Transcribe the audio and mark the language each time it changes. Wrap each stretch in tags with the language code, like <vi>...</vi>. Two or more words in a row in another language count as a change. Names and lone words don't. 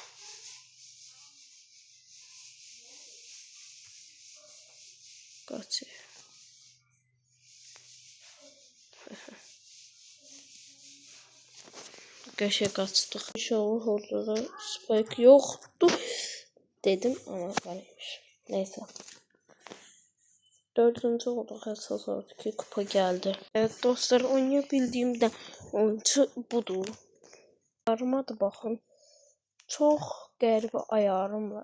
<az>Qaç. Qəşəng qaçdıq. İnşallah orada da spike yoxdur dedim ama varmış. Neyse. 4. olduq. Əsas oldu ki kupa geldi.</az> <tr>Evet dostlar, oynayabildiğim de oyuncu budur. Ayarıma da bakın. Çok qəribə ayarım var.</tr>